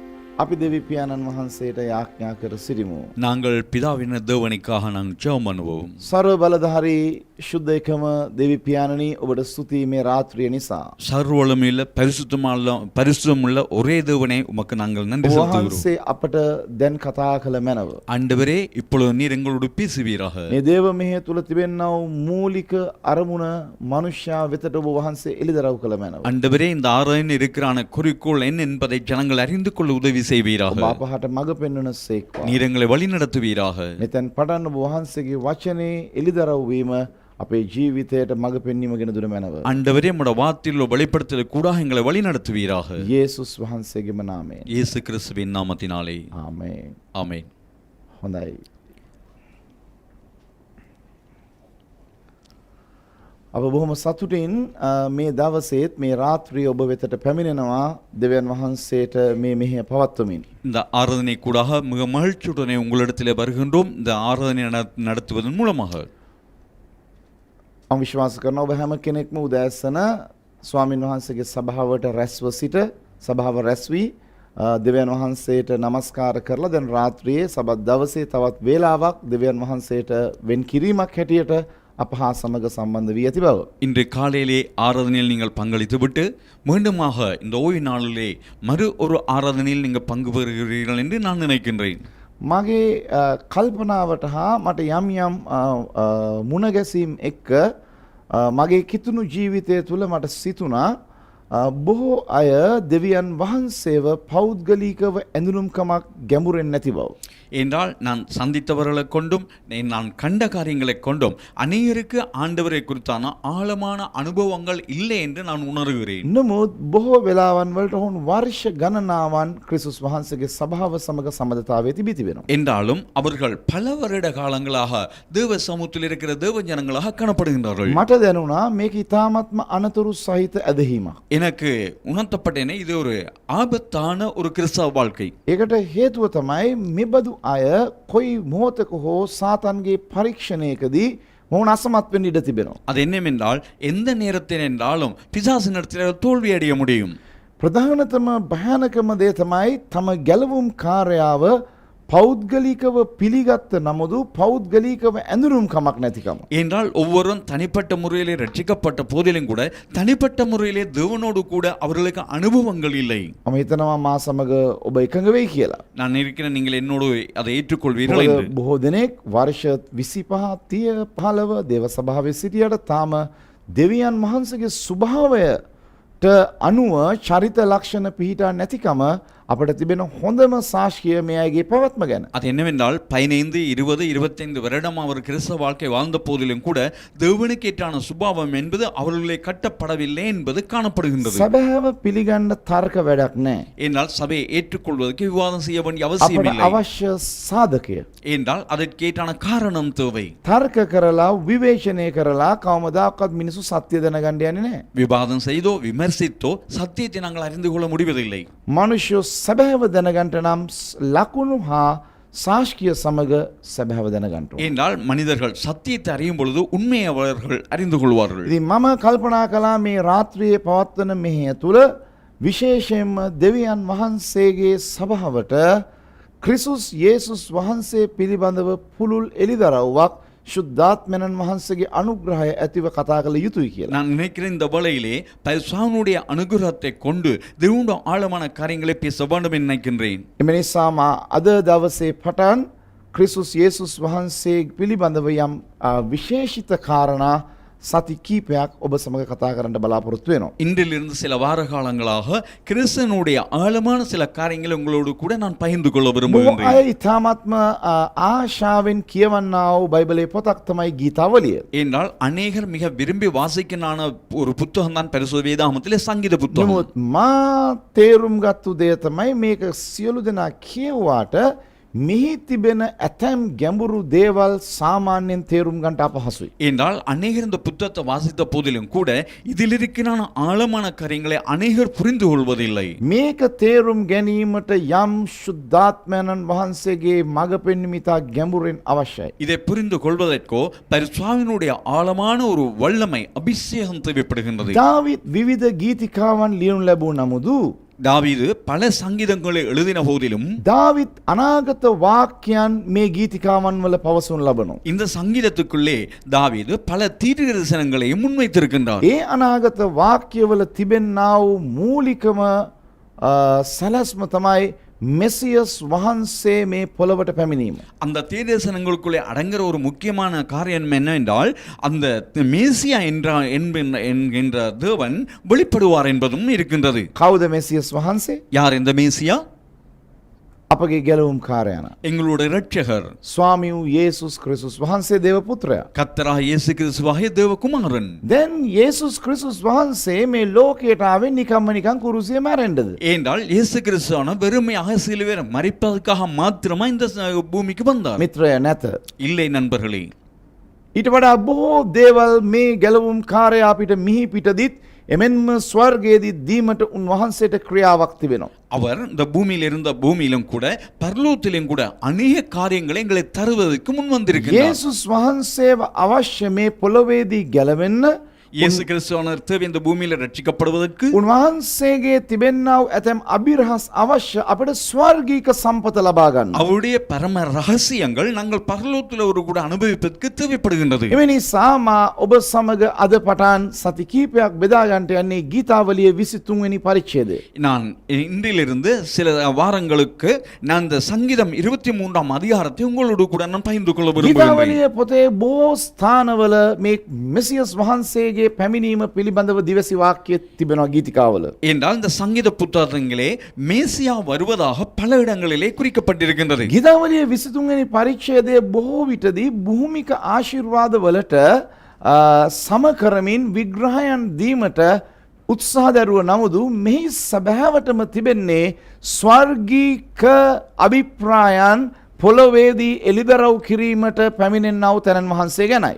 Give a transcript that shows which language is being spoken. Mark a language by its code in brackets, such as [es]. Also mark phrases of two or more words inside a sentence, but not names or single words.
[si] අපි දෙවි පියාණන් වහන්සේට යාඥා කර සිටිමු. [ta] நாங்கள் பிதாவின் தேவனுக்காக நாங்கள் ஜெபம் பண்ணுவோம். [si] සර්ව බලධාරී ශුද්ධ එකම දෙවි පියාණනි ඔබට ස්තුතියි මේ රාත්‍රිය නිසා. [ta] சர்வவல்லமையுள்ள பரிசுத்தமுள்ள ஒரே தேவனே உமக்கு நாங்கள் நன்றி செலுத்துகிறோம். [si] වහන්සේ අපට දැන් කතා කළ මැනව. [ta] ஆண்டவரே இப்பொழுது நீர் எங்களோடு பேசுவீராக. [si] මේ දේව මෙහෙය තුල තිබෙනා වූ මූලික අරමුණ මනුෂ්‍යයා වෙතට ඔබ වහන්සේ එළිදරව් කළ මැනව. [ta] ஆண்டவரே இந்த ஆராய்ந்து இருக்கிறான குறிக்கோள் என்ன என்பதை ஜனங்கள் அறிந்து கொள்ள உதவி செய்வீராக. [si] ඔබ අපහට මඟ පෙන්වන සේක්වා. [ta] நீர் எங்களை வழி நடத்துவீராக. [si] මෙතෙන් පටන් ඔබ වහන්සේගේ වචනේ එළිදරව් වීම අපේ ජීවිතයට මඟ පෙන්වීමගෙන දුන මැනව. [ta] ஆண்டவரே உம்முடைய வார்த்தையில் வெளிப்படுத்தல் கூட எங்களை வழி நடத்துவீராக. [si] යේසුස් වහන්සේගේම නාමයෙන්. [ta] இயேசு கிறிஸ்துவின் நாமத்தினாலே [si] ආමේන්. [ta] ஆமென். [si] හොඳයි. අප බොහොම සතුටින් මේ දවසේත් මේ රාත්‍රියේ ඔබ වෙතට පැමිණෙනවා දෙවියන් වහන්සේට මේ මෙහෙය පවත්වමින්. [ta] இந்த ஆராதனை கூடாக மிக மகிழ்ச்சியுடனே உங்களிடத்திலே வருகின்றோம். இந்த ஆராதனை நடத்துவதன் மூலமாக [si] මම විශ්වාස කරනවා ඔබ හැම කෙනෙක්ම උදෑසන ස්වාමින් වහන්සේගේ සභාවට රැස්ව සිට සභාව රැස් වී දෙවියන් වහන්සේට নমස්කාර කරලා දැන් රාත්‍රියේ සබත් දවසේ තවත් වේලාවක් දෙවියන් වහන්සේට වෙන් කිරීමක් හැටියට අප හා සමග සම්බන්ධ වී ඇති බව. [ta] இன்று காலையிலே ஆராதனையில் நீங்கள் பங்களித்துவிட்டு மீண்டுமாக இந்த ஓய்வு நாளிலே மறு ஒரு ஆராதனையில் நீங்கள் பங்கு பெறுகிறீர்கள் என்று நான் நினைக்கின்றேன். [si] මගේ කල්පනාවට හා මට යම් යම් මුණගැසීම් එක්ක මගේ කිතුණු ජීවිතය තුළ මට සිතුණා බොහෝ අය දෙවියන් වහන්සේව පෞද්ගලිකව ඇඳුනුම්කමක් ගැඹුරෙන් නැති බව. [ta] என்றால் நான் சந்தித்தவர்களை கொண்டும் நான் கண்ட காரியங்களை கொண்டும் அநேகருக்கு ஆண்டவரை குறித்தான ஆழமான அனுபவங்கள் இல்லை என்று நான் உணர்கிறேன். [si] නමුත් බොහෝ වෙලාවන් වලට ඔවුන් වර්ෂ ගණනාවන් ක්‍රිස්තුස් වහන්සේගේ සභාව සමග සම්බන්ධතාවයේ තිබී තිබෙනවා. [ta] என்றாலும் அவர்கள் பல வருட காலங்களாக தேவ சமூகத்தில் இருக்கிற தேவ ஜனங்களாக காணப்படுகின்றார்கள். [si] මට දැනුණා මේක ඉතාමත්ම අනතුරු සහිත ඇදහිීමක්. [ta] எனக்கு உணர்த்தப்பட்டேனே இது ஒரு ஆபத்தான ஒரு கிறிஸ்தவ வாழ்க்கை. [si] ඒකට හේතුව තමයි මෙබඳු අය කොයි මොහොතක හෝ සාතන්ගේ පරීක්ෂණයකදී මොවුන් අසමත් වෙන්න ඉඩ තිබෙනවා. [ta] அது என்னவென்றால் எந்த நேரத்தில் என்றாலும் பிசாசினிடத்தில் தோல்வி அடைய முடியும். [si] ප්‍රධානතම භයානකම දේ තමයි තම ගැලවුම් කාර්යාව පෞද්ගලිකව පිළිගත්ත නමුදු පෞද්ගලිකව ඇඳුරුම් කමක් නැතිකම. [ta] என்றால் ஒவ்வொருவரும் தனிப்பட்ட முறையிலே ரட்சிக்கப்பட்ட போதிலும் கூட தனிப்பட்ட முறையிலே தேவனோடு கூட அவர்களுக்கு அனுபவங்கள் இல்லை. [si] මම හිතනවා මා සමග ඔබ එකඟ වෙයි කියලා. [ta] நான் இருக்கிறேன், நீங்கள் என்னோடு அதை ஏற்றுக்கொள்வீர்கள் என்று. [si] බොහෝ දෙනෙක් වර්ෂ 25 30 15 දේව සභාවේ සිටියට තාම දෙවියන් වහන්සේගේ ස්වභාවයට අනුව චරිත ලක්ෂණ පිහිටා නැතිකම අපට තිබෙන හොඳම සාක්ෂිය මේ අයගේ පැවැත්ම ගැන. [ta] அது என்னவென்றால் 15 20 25 வருடம் அவர் கிறிஸ்தவ வாழ்க்கை வாழ்ந்த போதிலும் கூட தேவனுக்கேற்றான சுபாவம் என்பது அவர்களே கட்டப்படவில்லை என்பது காணப்படுகின்றது. [si] සබෑව පිළිගන්න තර්ක වැඩක් නැහැ. [ta] என்றால் சபையை ஏற்றுக்கொள்வதற்கு விவாதம் செய்ய வேண்டிய அவசியம் [si] අපට [ta] இல்லை. [si] අවශ්‍ය සාධකය [ta] என்றால் அதற்கேற்றான காரணம் தேவை. [si] තර්ක කරලා විවේචනය කරලා කවමදාකවත් මිනිසු සත්‍ය දැනගන්න යන්නේ නැහැ. [ta] விவாதம் செய்தோ விமர்சித்தோ சத்தியத்தை நாங்கள் அறிந்து கொள்ள முடிவதில்லை. [si] මනුෂ්‍යෝ සැබෑව දැනගන්ට නම් ලකුණු හා සාක්ෂිය සමග සැබෑව දැනගන්න ඕන. [ta] என்றால் மனிதர்கள் சத்தியத்தை அறியும் பொழுது உண்மையை அவர்கள் அறிந்து கொள்வார்கள். [si] ඉතින් මම කල්පනා කළා මේ රාත්‍රියේ පවත්වන මෙහෙය තුල විශේෂයෙන්ම දෙවියන් වහන්සේගේ සභාවට ක්‍රිස්තුස් යේසුස් වහන්සේ පිළිබඳව පුළුල් එළිදරව්වක් ශුද්ධාත්මයන් වහන්සේගේ අනුග්‍රහය ඇතිව කතා කළ යුතුයි කියලා. [ta] நான் நினைக்கிறேன் இந்த வேளையிலே பரிசுத்தாவினுடைய அனுகிரகத்தை கொண்டு தேவனுடைய ஆழமான காரியங்களை பேச வேண்டும் என்று நினைக்கின்றேன். [si] එම නිසා මා අද දවසේ පටන් ක්‍රිස්තුස් යේසුස් වහන්සේ පිළිබඳව යම් විශේෂිත කාරණා සති කීපයක් ඔබ සමග කතා කරන්න බලාපොරොත්තු වෙනවා. [ta] இன்றிலிருந்து சில வார காலங்களாக கிறிஸ்தனுடைய ஆழமான சில காரியங்களை உங்களோடு கூட நான் பகிர்ந்து கொள்ள [si] බොහෝ [ta] விரும்புகின்றேன். [si] අය ඉතාමත්ම ආශාවෙන් කියවන්නා වූ බයිබලයේ පොතක් තමයි ගීතාවලිය. [ta] என்றால் அநேகர் மிக விரும்பி வாசிக்கனான ஒரு புத்தகம் தான் பரிசுத்த வேதாகமத்திலே சங்கீத புத்தகம். [si] නමුත් මා තේරුම් ගත්තු දේ තමයි මේක සියලු දෙනා කියුවාට මෙහි තිබෙන ඇතැම් ගැඹුරු දේවල් සාමාන්‍යයෙන් තේරුම් ගන්නට අපහසුයි. [ta] என்றால் அநேகர் இந்த புத்தகத்தை வாசித்த போதிலும் கூட இதில் இருக்கிற ஆழமான காரியங்களை அநேகர் புரிந்து கொள்வதில்லை. [si] මේක තේරුම් ගැනීමට යම් ශුද්ධාත්මයන්න් වහන්සේගේ මඟ පෙන්වීම ඉතා ගැඹුරින් අවශ්‍යයි. [ta] இதை புரிந்து கொள்வதற்கோ பரிசுத்தாவினுடைய ஆழமான ஒரு வல்லமை அபிஷேகம் தேவைப்படுகின்றது. [si] දාවිත් විවිධ ගීතිකාවන් ලියනු ලැබූ නමුදු [ta] தாவீது பல சங்கீதங்களை எழுதின போதிலும் [si] දාවිත් අනාගත වාක්‍යයන් මේ ගීතිකාවන් වල පවසනු ලබනවා. [ta] இந்த சங்கீதத்துக்குள்ளே தாவீது பல தீர்க்கதரிசனங்களையும் முன்வைத்திருக்கின்றார். [si] ඒ අනාගත වාක්‍යවල තිබෙන්නා වූ මූලිකම සැලැස්ම තමයි මෙසියස් වහන්සේ මේ පොළවට පැමිණීම. [ta] அந்த தீர்க்கதரிசனங்களுக்குள்ளே அடங்குற ஒரு முக்கியமான காரியம் என்னவென்றால் அந்த மேசியா என்கின்ற தேவன் வெளிப்படுவார் என்பதும் இருக்கின்றது. [si] කවුද මෙසියස් වහන්සේ? [ta] யார் இந்த மேசியா? [si] අපගේ ගැලවුම් කාරයන. [ta] எங்களுடைய இரட்சகர் [si] ස්වාමී වූ යේසුස් ක්‍රිස්තුස් වහන්සේ දේව පුත්‍රයා. [ta] கர்த்தராகிய இயேசு கிறிஸ்துவாகிய தேவகுமாரன். [si] දැන් යේසුස් ක්‍රිස්තුස් වහන්සේ මේ ලෝකයට ආවේ නිකම්ම නිකන් කුරුසියේ මැරෙන්නද? [ta] ஏனென்றால் இயேசு கிறிஸ்துவான வெறுமையாக சிலுவையில் மரிப்பதற்காக மாத்திரமா இந்த பூமிக்கு வந்தார். [si] මිත්‍රය නැත. [ta] இல்லை நண்பர்களே, [si] ඊට වඩා බොහෝ දේවල් මේ ගැලවුම් කාර්යය අපිට මිහි පිටදිත් එමෙන්ම ස්වර්ගයේදී දීමට උන්වහන්සේට ක්‍රියාවක් තිබෙනවා. [ta] அவர் இந்த பூமியில் இருந்த பூமியிலும் கூட பரலோகத்திலும் கூட அநேக காரியங்களை எங்களை தருவதற்கு முன் வந்திருக்கிறார். [si] යේසුස් වහන්සේව අවශ්‍ය මේ පොළොවේදී ගැලවෙන්න [ta] இயேசு கிறிஸ்துவானவர் தேவை இந்த பூமியில ரட்சிக்கப்படுவதற்கு [si] උන්වහන්සේගේ තිබෙන්නා වූ ඇතැම් අභිරහස් අවශ්‍ය අපිට ස්වර්ගීක සම්පත ලබා ගන්න. [ta] அவருடைய பரம ரகசியங்கள் நாங்கள் பரலோகத்தில் ஒரு கூட அனுபவிப்பதற்கு தேவைப்படுகின்றது. [si] එම නිසා මා ඔබ සමග අද පටන් සති කිහිපයක් බෙදා ගන්නට යන්නේ ගීතාවලිය 23 වෙනි පරිච්ඡේදය. [ta] நான் இன்றிலிருந்து சில வாரங்களுக்கு நான் இந்த சங்கீதம் 23ஆம் அதிகாரத்தை உங்களோடு கூட நான் பகிர்ந்து கொள்ள விரும்புகிறேன். [si] ගීතාවලිය පොතේ බොහෝ ස්ථානවල මේ මෙසියස් වහන්සේගේ පැමිණීම පිළිබඳව දිවසි වාක්‍ය තිබෙනවා ගීතිකාවල. [ta] என்றால் இந்த சங்கீத புத்தகங்களே மேசியா வருவதாக பல இடங்களிலே குறிக்கப்பட்டிருக்கின்றது. [si] ගීතාවලිය 23 වෙනි පරිච්ඡේදය බොහෝ විටදී භූමික ආශිර්වාද වලට සම කරමින් විග්‍රහයන් දීමට උත්සාහ දරුව නමුදු මෙහි සැබෑවටම තිබෙන්නේ ස්වර්ගීක අභිප්‍රායන් පොළොවේදී එළිදරව් කිරීමට පැමිණෙන්නා වූ තැනන් වහන්සේ ගැනයි.